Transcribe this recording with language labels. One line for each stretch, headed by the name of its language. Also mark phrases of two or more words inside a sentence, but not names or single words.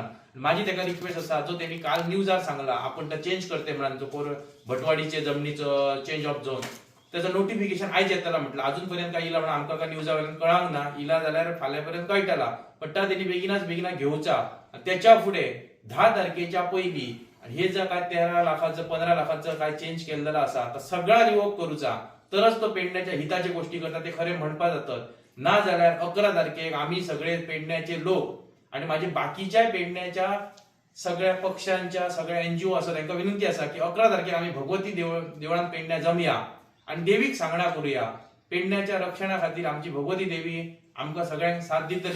Konkani: माझी ताका रिक्वेस्ट आसा जो त्यांनी काल न्यूजार सांगला आपण ते चेंज करते म्हणान जो भटवाडीचे जमनीचो
English: change of zone
Konkani: त्याचं नोटिफिकेशन आयज येतला म्हटलं. अजूनपर्यंत काय इला म्हणून आमकां काय न्यूजावयल्यान कळांक ना. इला जाल्यार फाल्यांपर्यंत कळटला पण त्यांनी बेगिना घेवचा. त्याच्या फुडें 10 तारखेच्या पयलीं आणि हे जर काय 13 लाखाचं 15 लाखाचं काय चेंज केलेलं असा तर सगळा रिवोक करूचा तरच तो पेडण्याच्या हिताचे गोष्टी करता ते खरे म्हणपा जातात. ना जाल्यार 11 तारखेक आम्ही सगळे पेडण्याचे लोक आणि माझे बाकीच्या पेडण्याच्या सगळ्या पक्षांच्या सगळ्या NGO आसा तांकां विनंती आसा की 11 तारखेक आम्ही भगवती देवळान पेडण्या जमया आणि देवीक सांगणा करूया. पेडण्याच्या रक्षणा खातीर आमची भगवती देवी आमकां सगळ्यांक साथ दितली.